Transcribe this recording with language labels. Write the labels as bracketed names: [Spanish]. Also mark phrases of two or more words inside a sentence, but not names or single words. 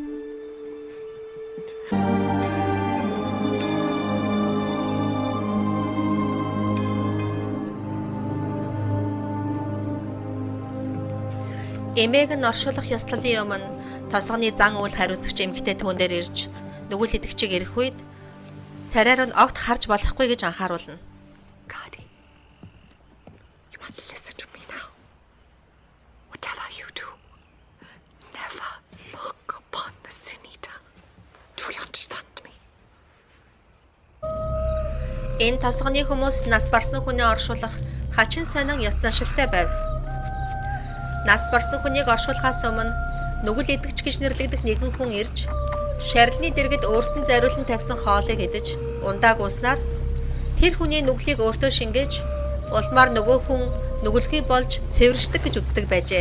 [Mongolian] Эмээг нь оршуулах ёслолын өмнө тосгоны зан үйл хариуцагч эмэгтэй түүн дээр ирж нүгэл идэгчийг ирэх үед царайр нь огт харж болохгүй гэж анхааруулна. [English] Cardi, you must listen to me now. Whatever you do, never look upon the Sinita. Do you understand me? [Mongolian] Энэ тосгоны хүмүүс нас барсан хүнээ оршуулах хачин сонин ёс заншилтай байв. Нас барсан хүнийг оршуулахаас өмнө нүгэл идэгч гэж нэрлэгдэх нэгэн хүн ирж шарилны дэргэд өөрт нь зориулан тавьсан хоолыг идэж ундааг ууснаар тэр хүний нүглийг өөртөө шингээж улмаар нөгөө хүн нүгэлгүй болж цэвэршдэг гэж үздэг байжээ.